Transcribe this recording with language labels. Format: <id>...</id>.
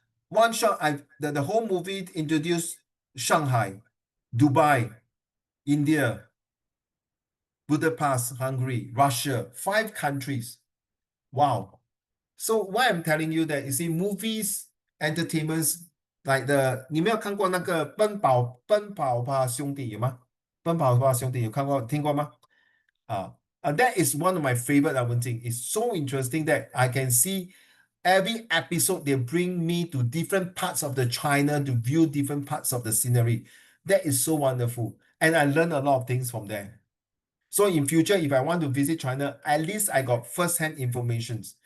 <en>One shot, the whole movie introduced Shanghai, Dubai, India, Budapest, Hungary, Russia, 5 countries. Wow. So why I'm telling you that, you see, movies, entertainments, like</en> <zh>你没有看过那个奔跑吧兄弟有吗？奔跑吧兄弟有看过听过吗？</zh> <en>that is one of my favorite thing. It's so interesting that I can see every episode they bring me to different parts of the China to view different parts of the scenery. That is so wonderful. And I learned a lot of things from there. So in future, if I want to visit China, at least I got first-hand information.</en>